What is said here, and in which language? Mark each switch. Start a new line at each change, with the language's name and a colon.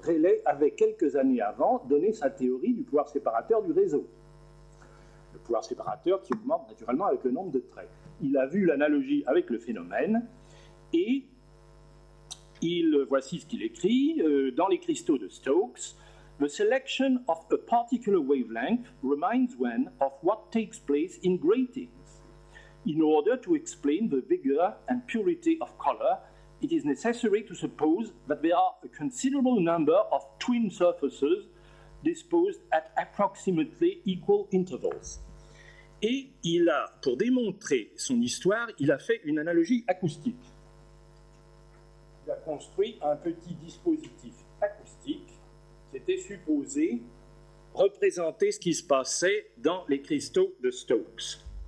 French: Rayleigh avait quelques années avant donné sa théorie du pouvoir séparateur du réseau. Le pouvoir séparateur qui augmente naturellement avec le nombre de traits. Il a vu l'analogie avec le phénomène et voici ce qu'il écrit dans les cristaux de Stokes.
English: The selection of a particular wavelength reminds one of what takes place in gratings. In order to explain the vigor and purity of color, it is necessary to suppose that there are a considerable number of twin surfaces disposed at approximately equal intervals.
French: Et il a, pour démontrer son histoire, il a fait une analogie acoustique. Il a construit un petit dispositif acoustique qui était supposé représenter ce qui se passait dans les cristaux de Stokes.